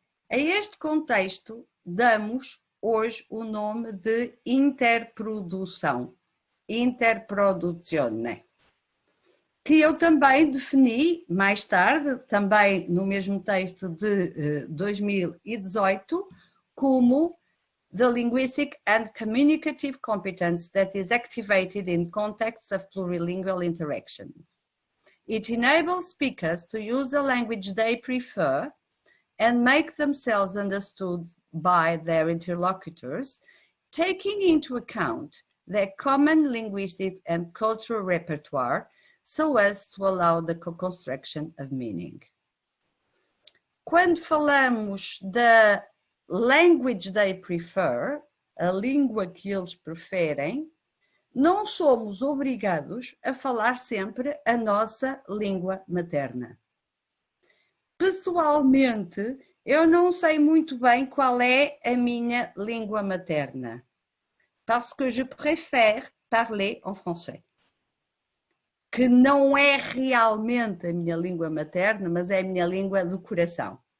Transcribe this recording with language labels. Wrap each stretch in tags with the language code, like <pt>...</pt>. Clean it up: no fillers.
<pt>A este contexto damos hoje o nome de interprodução, interproduzione, que eu também defini mais tarde, também no mesmo texto de 2018, como</pt> <en>the linguistic and communicative competence that is activated in contexts of plurilingual interactions. It enables speakers to use a language they prefer and make themselves understood by their interlocutors, taking into account their common linguistic and cultural repertoire, so as to allow the co-construction of meaning.</en> <pt>Quando falamos da</pt> <en>language they prefer,</en> <pt>a língua que eles preferem, não somos obrigados a falar sempre a nossa língua materna. Pessoalmente, eu não sei muito bem qual é a minha língua materna,</pt> <fr>parce que je préfère parler en français,</fr> <pt>que não é realmente a minha língua materna, mas é a minha língua do coração.</pt>